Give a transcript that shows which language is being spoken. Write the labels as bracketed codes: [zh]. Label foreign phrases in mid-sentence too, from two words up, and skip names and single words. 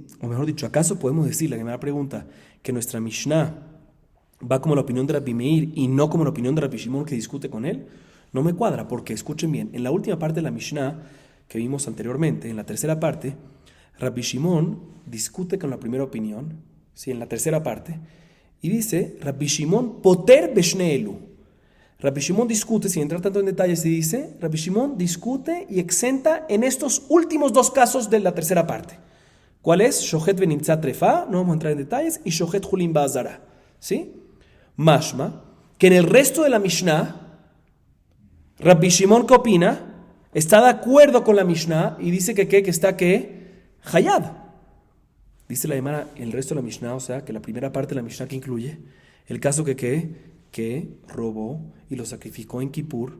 [es] O mejor dicho, ¿acaso podemos decir, la Gemara pregunta, que nuestra Mishnah va como la opinión de Rabbi Meir y no como la opinión de Rabbi Shimon que discute con él? No me cuadra, porque escuchen bien, en la última parte de la Mishnah que vimos anteriormente, en la tercera parte, Rabbi Shimon discute con la primera opinión, ¿sí? En la tercera parte, y dice, [he] רבי שמעון פוטר בשני אלו. [es] Rabbi Shimon discute, sin entrar tanto en detalles, y dice, Rabbi Shimon discute y exenta en estos últimos dos casos de la tercera parte. ¿Cuál es? [he] שוחט בנמצאת טרפה, [es] no vamos a entrar en detalles, y [he] שוחט חולין בעזרה, [es] ¿sí? Mashma, que en el resto de la Mishnah, Rabbi Shimon, ¿qué opina? Está de acuerdo con la Mishnah y dice que está Hayab. Dice la Gemara, el resto de la Mishnah, o sea, que la primera parte de la Mishnah que incluye el caso que robó y lo sacrificó en Kippur.